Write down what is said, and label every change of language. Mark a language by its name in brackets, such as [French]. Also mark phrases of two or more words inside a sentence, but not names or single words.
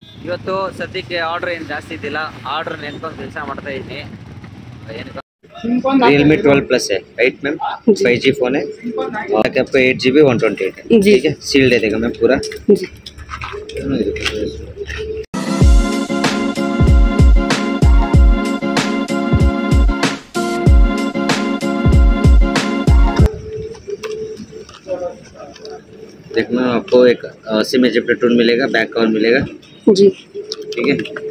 [Kannada] ಇವತ್ತು ಸದ್ಯಕ್ಕೆ ಆರ್ಡರ್ ಏನು ಜಾಸ್ತಿ ಇದ್ದಿಲ್ಲ, ಆರ್ಡರ್ ನೆನ್ಕೊಂಡು ಕೆಲಸ ಮಾಡ್ತಾ ಇದ್ದೀನಿ. [Hindi] Realme 12 Plus है, [English] right ma'am? [Hindi] 5G फोन है, आपको 8GB 128 है, ठीक है? सील्ड है देगा मैम पूरा। देखना आपको एक [English] SIM ejector tool [Hindi] मिलेगा, [English] back cover [Hindi] मिलेगा जी, ठीक है?